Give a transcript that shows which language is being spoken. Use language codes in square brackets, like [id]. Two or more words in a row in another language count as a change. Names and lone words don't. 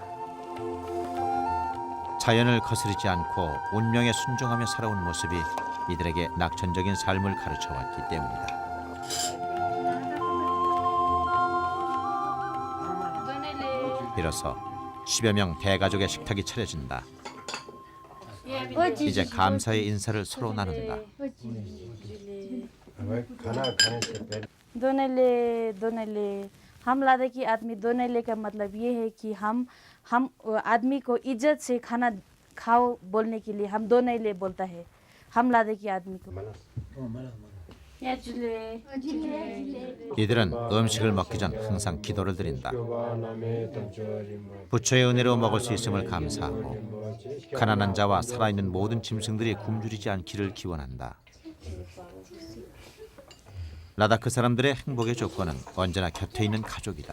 [ko] 자연을 거스르지 않고 운명에 순종하며 살아온 모습이 이들에게 낙천적인 삶을 가르쳐왔기 때문이다. 비로소 10여 명 대가족의 식탁이 차려진다. 이제 감사의 인사를 서로 나눈다. [hi] दोनों हम लद्दाखी आदमी दोनों का मतलब ये है कि हम आदमी को इज्जत से खाना खाओ बोलने के लिए हम दोनों बोलता है हम लद्दाखी आदमी को [ko] 이들은 음식을 먹기 전 항상 기도를 드린다. 부처의 은혜로 먹을 수 있음을 감사하고 가난한 자와 살아있는 모든 짐승들이 굶주리지 않기를 기원한다. 라다크 사람들의 행복의 조건은 언제나 곁에 있는 가족이다.